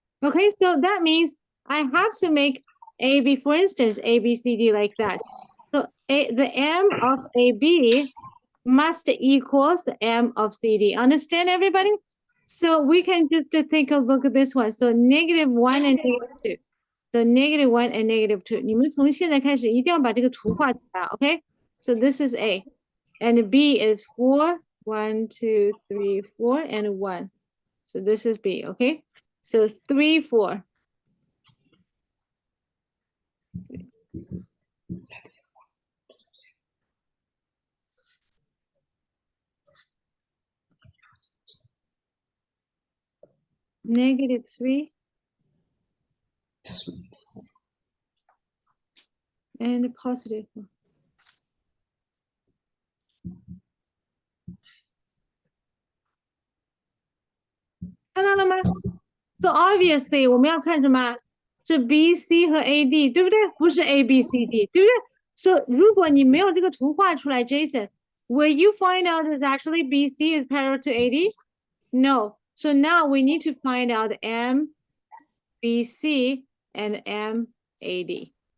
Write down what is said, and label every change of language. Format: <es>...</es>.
<en>Okay, so that means I have to make AB, for instance, ABCD like that. So the M of AB must equals the M of CD. Understand, everybody? So we can just take a look at this one. So -1 and -2. So -1 and -2.</en> <zh>你们从现在开始一定要把这个图画出来 okay?</zh> <en>So this is A. And B is 4, 1, 2, 3, 4, and 1. So this is B, okay? So 3, 4. -3 and +4.</en> <zh>看到了吗？</zh> <en>So obviously</en> <zh>我们要看什么？是 B, C 和 AD， 对不对？不是 A, B, C, D， 对不对？</zh> <en>So</en> <zh>如果你没有这个图画出来</zh> <en>Jason, will you find out is actually BC is parallel to AD? No. So now we need to find out M, BC, and MAD.</en>